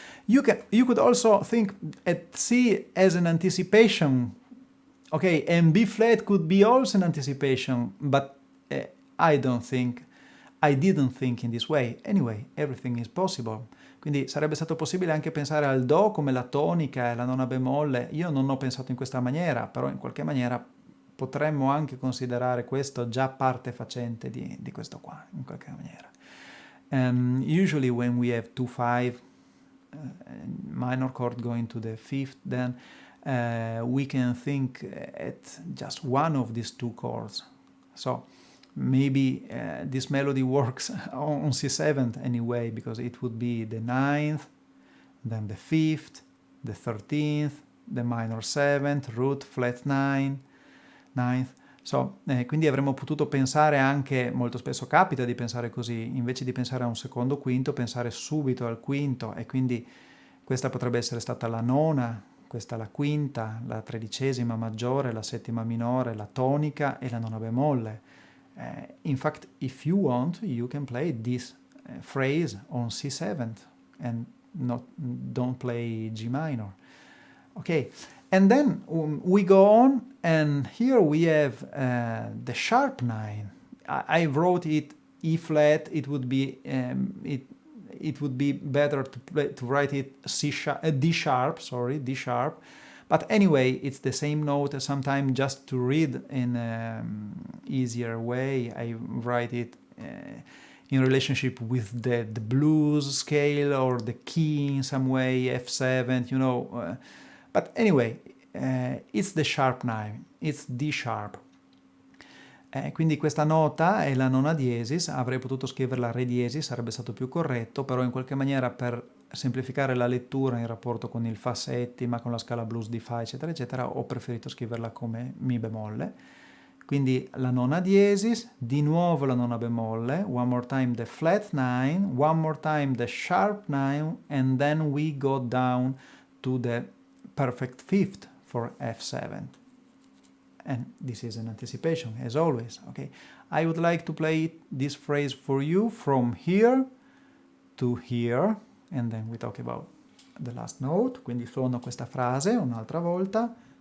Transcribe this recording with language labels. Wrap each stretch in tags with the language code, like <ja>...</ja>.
<en>You could also think at C as an anticipation, okay, and B flat could be also an anticipation, but I didn't think in this way. Anyway, everything is possible.</en> <it>Quindi sarebbe stato possibile anche pensare al Do come la tonica e la nona bemolle. Io non ho pensato in questa maniera, però in qualche maniera potremmo anche considerare questo già parte facente di questo qua, in qualche maniera.</it> <en>Usually when we have 2-5 minor chord going to the fifth, then we can think at just one of these two chords. So maybe this melody works on C7 anyway, because it would be the ninth, then the fifth, the 13th, the minor 7th, root, flat 9, 9th.</en> <it>So, quindi avremmo potuto pensare anche, molto spesso capita di pensare così, invece di pensare a un secondo quinto, pensare subito al quinto, e quindi questa potrebbe essere stata la nona, questa la quinta, la tredicesima maggiore, la settima minore, la tonica e la nona bemolle.</it> <en>In fact, if you want, you can play this phrase on C7 and don't play G minor. Okay, and then we go on, and here we have the sharp 9. I wrote it E flat. It would be it would be better to write it D sharp. Sorry, D sharp. But anyway, it's the same note. Sometimes just to read in easier way, I write it in relationship with the blues scale or the key in some way, F7, you know. But anyway, it's the sharp 9, it's D sharp.</en> <it>Quindi questa nota è la nona diesis, avrei potuto scriverla re diesis, sarebbe stato più corretto, però in qualche maniera per semplificare la lettura in rapporto con il fa settima, con la scala blues di fa, eccetera, eccetera, ho preferito scriverla come mi bemolle. Quindi la nona diesis, di nuovo la nona bemolle,</it> <en>one more time the flat 9, one more time the sharp 9, and then we go down to the perfect fifth for F7. And this is an anticipation, as always, okay? I would like to play this phrase for you from here to here, and then we talk about the last note.</en> <it>Quindi suono questa frase un'altra volta.</it>